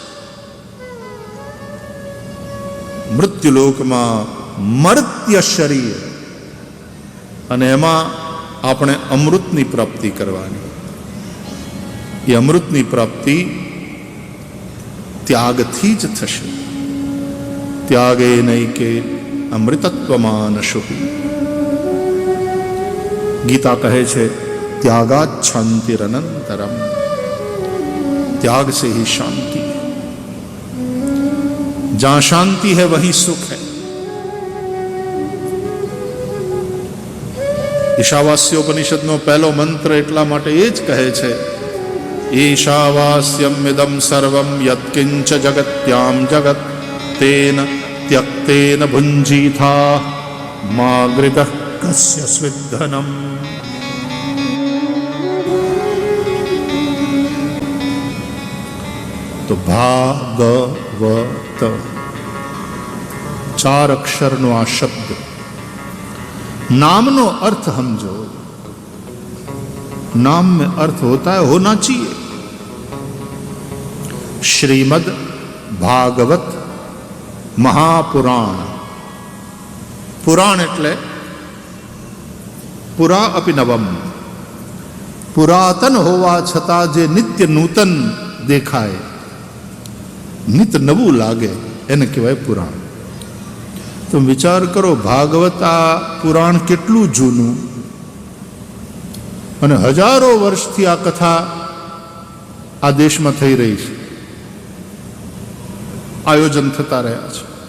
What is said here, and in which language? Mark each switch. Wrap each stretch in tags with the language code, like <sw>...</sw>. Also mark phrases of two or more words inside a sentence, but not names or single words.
<gu>મૃત્યુલોકમાં મર્ત્ય શરીર, અને એમાં આપણે અમૃતની પ્રાપ્તિ કરવાની. એ અમૃતની પ્રાપ્તિ ત્યાગથી જ થશે.</gu> <sa>त्यागे नैके अमृतत्वमानशुः.</sa> <gu>ગીતા કહે છે</gu> <sa>त्यागात शांतिरनंतरम.</sa> <hi>त्याग से ही शांति. जहां शांति है वहीं सुख है.</hi> <gu>ईशावास्योपनिषदનો પહેલો મંત્ર એટલા માટે એ જ કહે છે</gu> <sa>ईशावास्यम इदं सर्वं यत्किंच जगत्यां जगत् तेन त्यक्तेन भुञ्जीथा मा गृतः कस्य स्विद्धनम्.</sa> <gu>તો ભાગવત 4 અક્ષરનો આ શબ્દ, નામ નો અર્થ સમજો.</gu> <hi>नाम में अर्थ होता है होना चाहिए. श्रीमद् भागवत महापुराण.</hi> <gu>पुराण એટલે</gu> <sa>पुरा अपि नवम्.</sa> <gu>પુરાતન હોવા છતાં જે નિત્ય નૂતન દેખાય, નિત નવું લાગે, એને કહેવાય પુરાણ. તો વિચાર કરો, ભાગવત આ પુરાણ કેટલું જૂનું, અને હજારો વર્ષથી આ કથા આ દેશમાં થઈ રહી છે, આયોજન થતા રહ્યા છે.</gu>